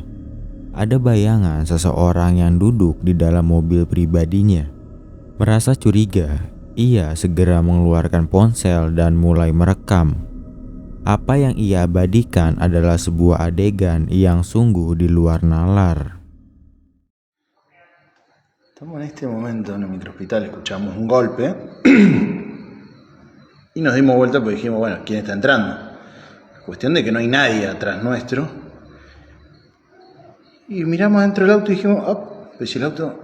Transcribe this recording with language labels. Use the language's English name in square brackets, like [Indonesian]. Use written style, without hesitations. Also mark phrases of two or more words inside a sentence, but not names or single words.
[Indonesian] Ada bayangan seseorang yang duduk di dalam mobil pribadinya. Merasa curiga, ia segera mengeluarkan ponsel dan mulai merekam. Apa yang ia abadikan adalah sebuah adegan yang sungguh di luar nalar. [Spanish] Estamos en este momento en el microhospital, escuchamos un golpe y nos dimos vuelta porque dijimos, bueno, ¿quién está entrando? Cuestión de que no hay nadie atrás nuestro. Y miramos dentro del auto y dijimos, oh, pues si el auto...